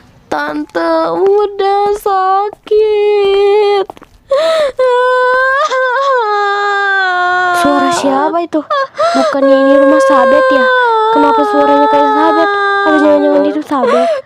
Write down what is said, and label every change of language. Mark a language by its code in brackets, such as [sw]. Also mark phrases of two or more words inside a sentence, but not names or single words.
[id] Tante udah sakit. Suara siapa itu? Bukannya ini rumah Sabet ya? Kenapa suaranya kayak Sabet? Apa jangan-jangan itu Sabet?